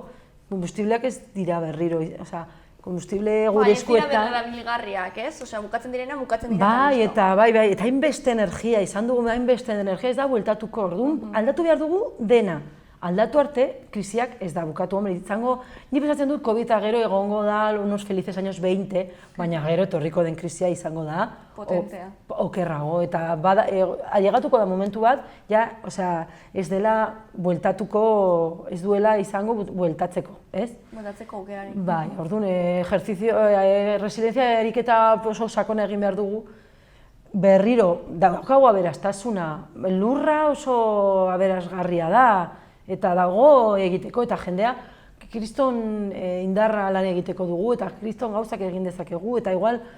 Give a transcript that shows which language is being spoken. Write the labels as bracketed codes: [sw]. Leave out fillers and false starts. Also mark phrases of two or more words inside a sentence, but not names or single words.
[eu] Kombustibleak ez dira berriro, kombustible gure eskuetan. Ez dira berrerabilgarriak, ez? Bukatzen direna, bukatzen direna. Bai, eta hainbeste energia, izan dugu hainbeste energia, ez da bueltatuko orduan, aldatu behar dugu dena. Aldatu arte, krisiak ez da bukatu, izango, ni pensatzen dut COVID-a gero egongo da [es] unos felices años 20, [eu] baina gero etorriko den krisia izango da okerrago, eta ailegatuko da momentu bat, ez dela bueltatuko, ez duela izango bueltatzeko, ez? Bueltatzeko aukerari. Bai, orduan, resilientzia eriketa oso sakona egin behar dugu, berriro, daukagu aberastasuna, lurra oso aberasgarria da, eta dago egiteko, eta jendea kriston indarra lan egiteko dugu, eta kriston gauzak egin dezakegu, eta igual